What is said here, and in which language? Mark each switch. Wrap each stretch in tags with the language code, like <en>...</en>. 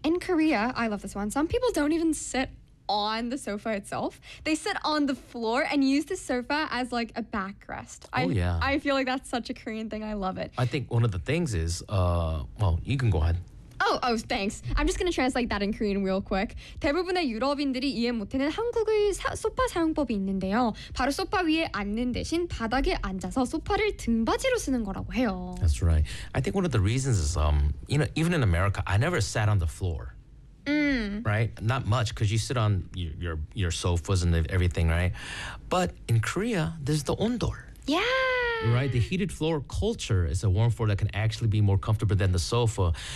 <en>In Korea, I love this one, some people don't even sit on the sofa itself. They sit on the floor and use the sofa as like a backrest. I feel like that's such a Korean thing. I love it. I think one of the things is, you can go ahead. Oh, thanks. I'm just going to translate that in Korean real quick.</en> <ko>대부분의 유럽인들이 이해 못하는 한국의 소파 사용법이 있는데요. 바로 소파 위에 앉는 대신 바닥에 앉아서 소파를 등받이로 쓰는 거라고 해요.</ko> <en>That's right. I think one of the reasons is, you know, even in America, I never sat on the floor. Right? Not much, because you sit on your sofas and everything, right? But in Korea, there's the ondol. Yeah. Right? The heated floor culture is a warm floor that can actually be more comfortable than the sofa.</en>